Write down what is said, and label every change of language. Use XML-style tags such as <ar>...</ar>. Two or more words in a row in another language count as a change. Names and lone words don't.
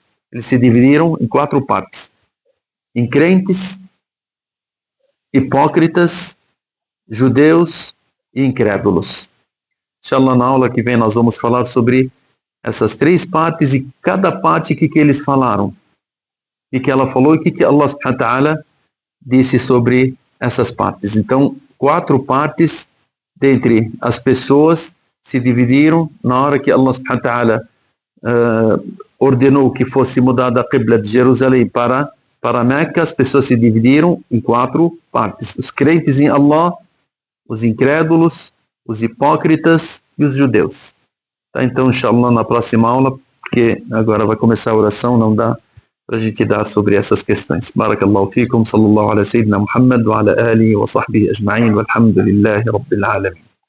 <pt>Eles se dividiram em 4 partes. Increntes, hipócritas, judeus e incrédulos. Inshallah, na aula que vem nós vamos falar sobre essas 3 partes e cada parte que eles falaram. E que ela falou e que</pt> <ar>الله سبحانه وتعالى</ar> <pt>disse sobre essas partes. Então, 4 partes dentre as pessoas se dividiram na hora que</pt> <ar>الله سبحانه وتعالى</ar> <pt>ordenou que fosse mudada a Qibla de Jerusalém para Meca. As pessoas se dividiram em 4 partes. Os crentes em Allah, os incrédulos, os hipócritas e os judeus. Tá? Então, inshallah, na próxima aula, porque agora vai começar a oração, não dá para a gente dar sobre essas questões.</pt> <ar>بارك الله فيكم، صلى الله على سيدنا محمد وعلى آله وصحبه أجمعين، والحمد لله رب العالمين.</ar>